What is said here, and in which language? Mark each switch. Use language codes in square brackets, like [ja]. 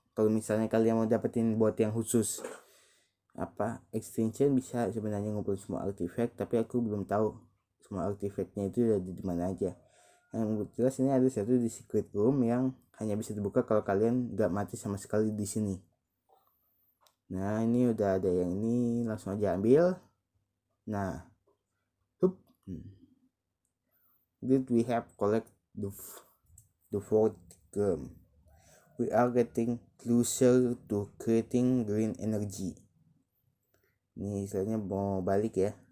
[id] Kalau misalnya kalian mau dapetin buat yang khusus extension, bisa sebenarnya ngumpulin semua artifact, tapi aku belum tahu semua artifactnya itu ada di mana aja. Yang jelas ini ada satu di secret room yang hanya bisa dibuka kalau kalian nggak mati sama sekali di sini. Nah ini udah ada yang ini, langsung aja ambil. [en] Nah did we have collect the fourth gem. We are getting closer to creating green energy. [id] Ini istilahnya mau balik ya.